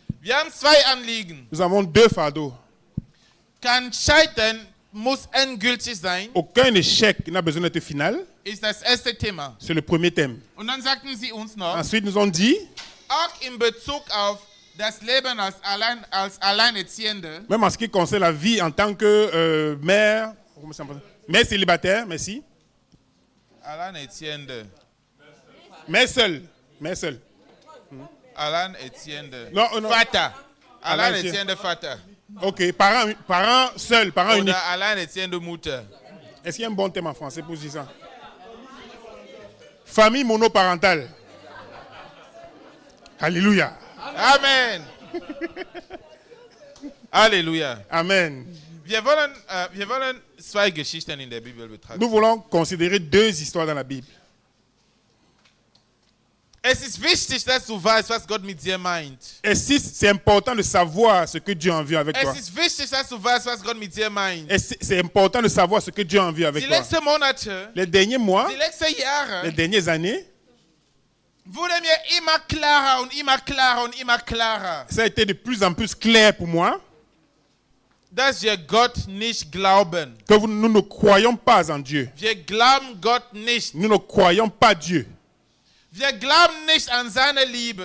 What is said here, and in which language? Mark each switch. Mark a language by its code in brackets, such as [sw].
[de] wir haben zwei Anliegen. [fr] nous avons 2 fardeaux. [de] Kein Scheitern muss endgültig sein, [fr] Aucun échec n'a besoin d'être final. [de] ist das erste Thema. [fr] C'est le premier thème. [de] Und dann sagten sie uns noch, [fr] Ensuite, nous ont dit, [de] auch in Bezug auf das Leben als Alleinerziehende, [fr] même en ce qui concerne la vie en tant que mère, mère célibataire, merci, [de] Alleinerziehende, [fr] mère seule, [de] Alleinerziehende, [fr] Non, non. [de] Vater, Alleinerziehende Vater [fr] Ok, parent seul, parent unique. [de] oder Alleinerziehende Mutter. [fr] Est-ce qu'il y a un bon thème en français pour dire ça? Famille monoparentale. Alléluia. Amen. [de] Halleluja. Amen. Wir wollen zwei Geschichten in der Bibel betrachten. [fr] Nous voulons considérer 2 histoires dans la Bible. [de] Es ist wichtig, dass du weißt, was Gott mit dir meint. [fr] Et si c'est important de savoir ce que Dieu a envie avec toi. [de] Es ist wichtig, dass du weißt, was Gott mit dir meint. [fr] Et c'est important de savoir ce que Dieu a envie avec [de] Die [fr] toi. [de] letzten Monate, [fr] Les derniers mois, [de] die letzten Jahre, [fr] les dernières années, [de] wurde mir immer klarer und immer klarer und immer klarer, [fr] ça a été de plus en plus clair pour moi [de] dass wir Gott nicht glauben. [fr] que nous ne croyons pas en Dieu. [de] Wir glauben Gott nicht. [fr] Nous ne croyons pas Dieu. [de] Wir glauben nicht an seine Liebe.